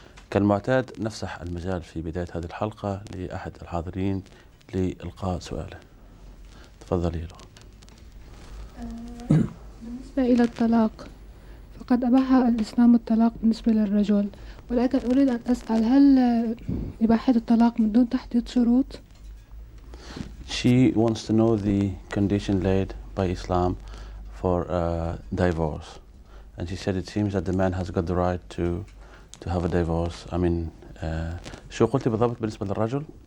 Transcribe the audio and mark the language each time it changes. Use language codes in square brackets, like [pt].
[ar] كالمعتاد نفسح المجال في بداية هذه الحلقة لأحد الحاضرين لإلقاء سؤاله. تفضلي له. بالنسبة إلى الطلاق، فقد أباح الإسلام الطلاق بالنسبة للرجل، ولكن أريد أن أسأل، هل إباحة الطلاق من دون تحديد شروط؟ [en] She wants to know the condition laid by Islam for divorce, and she said it seems that the man has got the right to have a divorce. I mean, [ar] شو قلتي بالضبط بالنسبة للرجل؟